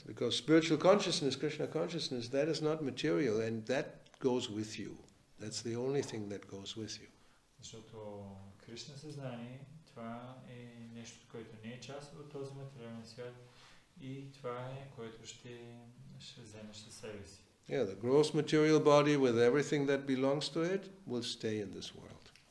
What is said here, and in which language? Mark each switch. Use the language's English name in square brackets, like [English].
[English] Yes, because spiritual consciousness, Krishna consciousness, that is not material and that goes with you. That's the only thing that goes with you. [Bulgarian] Защото Кришна съзнание, това е нещо, което не е част от този материален свят и това е, което ще вземеш със себе си. [English] Yeah, the gross material body with everything that belongs to it will stay in this world.